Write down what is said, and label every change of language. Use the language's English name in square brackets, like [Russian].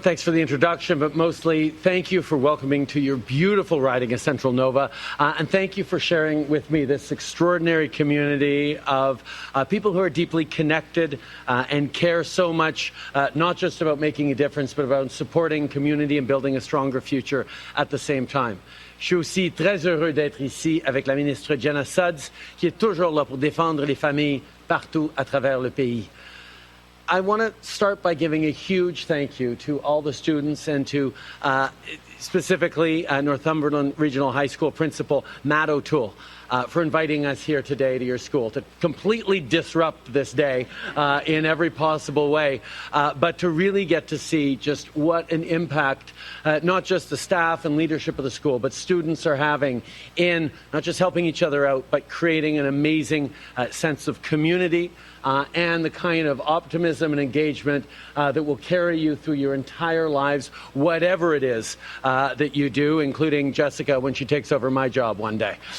[English] Thanks for the introduction, but mostly thank you for welcoming to your beautiful riding of Central Nova, and thank you for sharing with me this extraordinary community of people who are deeply connected and care so much, not just about making a difference, but about supporting community and building a stronger future at the same time. [French] Je suis aussi très heureux d'être ici avec la ministre Jenna Sudds, qui est toujours là pour défendre les familles partout à travers le pays. [English] I want to start by giving a huge thank you to all the students and to specifically Northumberland Regional High School Principal Matt O'Toole for inviting us here today to your school to completely disrupt this day in every possible way, but to really get to see just what an impact not just the staff and leadership of the school, but students are having in not just helping each other out, but creating an amazing sense of community, and the kind of optimism and engagement that will carry you through your entire lives, whatever it is that you do, including Jessica when she takes over my job one day.